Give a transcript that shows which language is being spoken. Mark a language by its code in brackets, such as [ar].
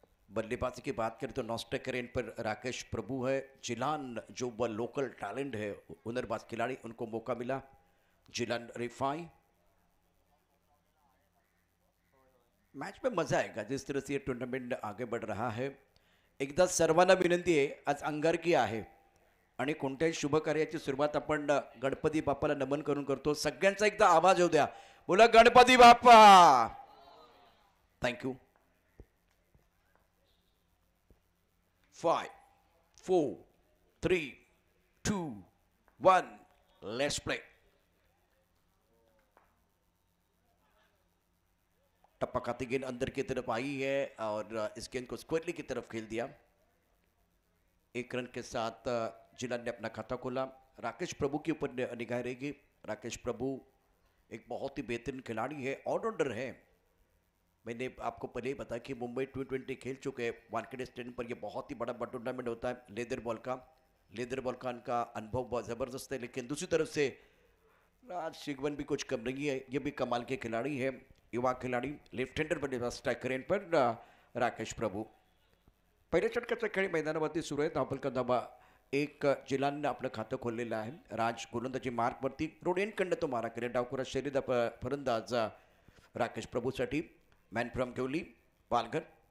[hi] बल्लेबाजी की बात करें तो नॉस्टेक करेंट पर राकेश प्रभु है। जिलान जो वह लोकल टैलेंट है, हुनरबाज खिलाड़ी, उनको मौका मिला। जिलान रिफाई। मैच में मजा आएगा जिस तरह से ये टूर्नामेंट आगे बढ़ रहा है। [mr] एकदा सर्वांना विनंती आहे, आज अंगारकी आहे आणि कोणत्याही शुभ कार्याची सुरुवात आपण गणपती बाप्पाला नमन करून करतो। सगळ्यांचा एकदा आवाज होऊ द्या, बोला Ganpati Bappa. [en] Thank you. 5 4 3 2 1 let's play. [hi] टप्पा खाती गेंद अंदर की तरफ आई है और इस गेंद को स्क्वेयरली की तरफ खेल दिया। 1 रन के साथ जिलान ने अपना खाता खोला। राकेश प्रभु के ऊपर निगाह रहेगी। राकेश प्रभु एक बहुत ही बेहतरीन खिलाड़ी है, ऑलराउंडर है। मैंने आपको पहले ही बताया कि मुंबई T20 खेल चुके हैं। वानखेड़े स्टेडियम पर यह बहुत ही बड़ा टूर्नामेंट होता है लेदर बॉल का। लेदर बॉल का इनका अनुभव बहुत ज़बरदस्त है। लेकिन दूसरी तरफ से राज शिगवन भी कुछ कम नहीं है, ये भी कमाल के खिलाड़ी है, युवा खिलाड़ी। लेफ्ट हँडर बल्लेबाज स्ट्राइकर एंड पर राकेश प्रभू। [mr] पहिल्या षटकाचा खेळ मैदानावरती सुरू आहे। धावफलकांचा एक जिलांना आपलं खातं खोललेलं आहे। राज गोलंदाजी मार्कवरती रोड एंडकडनं तो मारा केला। डावखुरा शैलीदा फलंदाज राकेश प्रभूसाठी। [en] Man from Ghevli Palghar.